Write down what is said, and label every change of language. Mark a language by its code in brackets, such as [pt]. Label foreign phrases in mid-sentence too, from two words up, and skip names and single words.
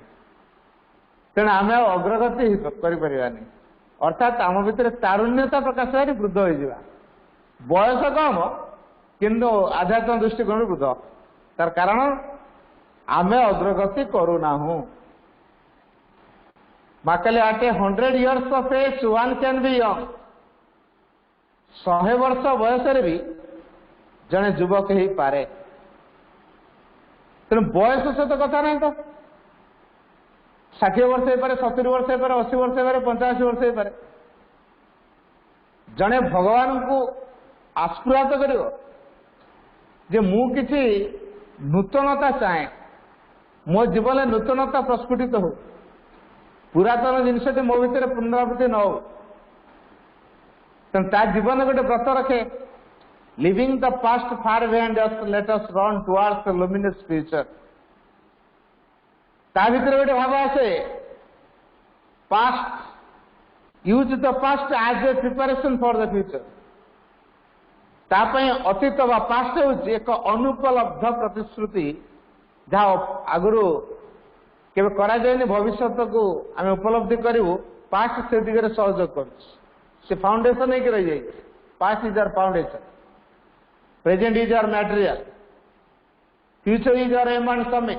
[or] ତେଣୁ ଆମେ ଆଉ ଅଗ୍ରଗତି କରିପାରିବାନି। ଅର୍ଥାତ୍ ଆମ ଭିତରେ ତାରୁଣ୍ୟତା ପ୍ରକାଶ କରି ବୃଦ୍ଧ ହୋଇଯିବା। ବୟସ କମ କିନ୍ତୁ ଆଧ୍ୟାତ୍ମିକ ଦୃଷ୍ଟିକୋଣରୁ ବୃଦ୍ଧ। ତାର କାରଣ ଆମେ ଅଗ୍ରଗତି କରୁନାହୁଁ। ମାକାଲି ଆଟେ [en] 100 years of age one can be young। [or] 100 ବର୍ଷ ବୟସରେ ବି ଜଣେ ଯୁବକ ହେଇପାରେ। ତେଣୁ ବୟସ ସହିତ କଥା ନାହିଁ ତ। 60 ବର୍ଷ ହେଇପାରେ, 70 ବର୍ଷ ହେଇପାରେ, 80 ବର୍ଷ ହେଇପାରେ, 85 ବର୍ଷ ହେଇପାରେ। ଜଣେ ଭଗବାନଙ୍କୁ ଆସ୍ଫୁରାତ କରିବ ଯେ ମୁଁ କିଛି ନୂତନତା ଚାହେଁ, ମୋ ଜୀବନରେ ନୂତନତା ପ୍ରସ୍ଫୁଟିତ ହଉ, ପୁରାତନ ଜିନିଷଟି ମୋ ଭିତରେ ପୁନରାବୃତ୍ତି ନ ହଉ। ତେଣୁ ତା ଜୀବନ ଗୋଟେ ବ୍ରତ ରଖେ, [en] living the past far behind us, let us run towards the luminous future। [or] ତା ଭିତରେ ଗୋଟେ ଭାବ ଆସେ, [en] past, use the past as a preparation for the future। [or] ତା ପାଇଁ ଅତୀତ ବା ପାଷ୍ଟ ହେଉଛି ଏକ ଅନୁପଲବ୍ଧ ପ୍ରତିଶ୍ରୁତି, ଯାହା ଆଗରୁ କେବେ କରାଯାଇନି, ଭବିଷ୍ୟତକୁ ଆମେ ଉପଲବ୍ଧି କରିବୁ। ପାଷ୍ଟ ସେ ଦିଗରେ ସହଯୋଗ କରୁଛି, ସେ ଫାଉଣ୍ଡେସନ ହେଇକି ରହିଯାଇଛି। [en] Past is our foundation, present is our material, future is our aim and summit.